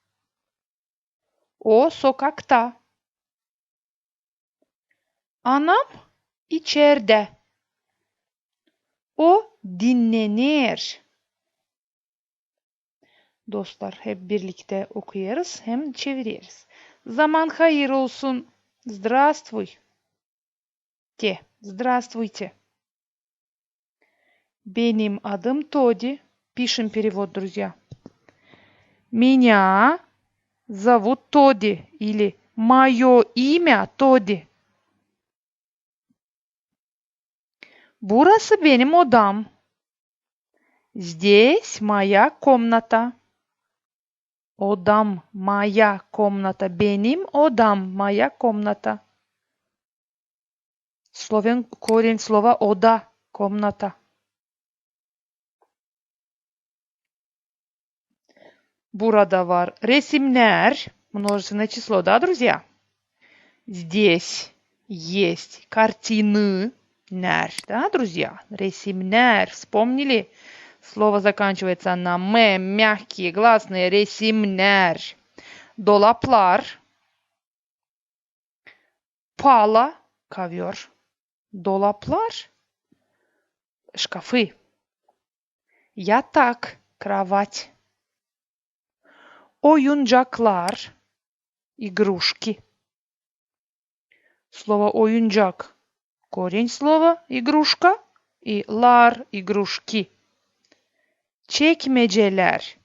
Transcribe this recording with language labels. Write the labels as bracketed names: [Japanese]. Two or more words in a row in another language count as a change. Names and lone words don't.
[Gagauz] O sokakta. Anam içeride. O dinlenir. Dostlar hep birlikte okuyoruz hem çeviriyoruz. Zaman hayır olsun. [Russian] Здравствуй. Здравствуйте. [Gagauz] Benim adım Тоди. [Russian] Пишем перевод, друзья. Меня зовут Тоди или мое имя Тоди. [Gagauz] Burası benim odam. [Russian] Здесь моя комната. Odam, моя комната. [Gagauz] Benim odam, [Russian] моя комната. Корень слова ода, комната. [Gagauz] Burada var resimler. [Russian] Множественное число, да, друзья? Здесь есть картины. Нер, да, друзья? Resimler. Вспомнили? Слово заканчивается на м, мягкие гласные. [Gagauz] Resimler. Dolaplar. Pala. Ковер. Dolaplar. Шкафы. Yatak. [Russian] Кровать. [Gagauz] Oyuncaklar. Игрушки. [Russian] Слово oyuncak. Корень слова игрушка. И лар игрушки. Çekmeceler.